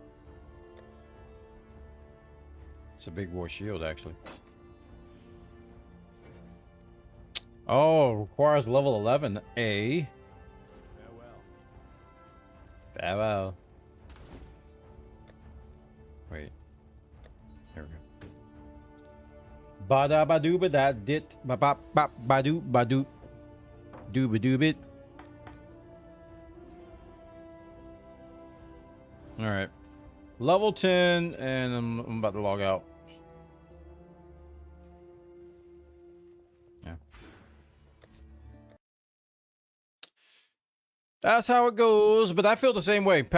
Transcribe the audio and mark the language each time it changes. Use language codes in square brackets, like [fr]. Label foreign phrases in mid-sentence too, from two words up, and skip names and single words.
[en] It's a big boy shield, actually. Oh, requires level 11. A. Farewell. Farewell. Wait. There we go. Bada badoo bada dit ba ba ba badoo badoo dooba doobit. All right. Level 10, and I'm about to log out. Yeah. That's how it goes, but I feel the same way.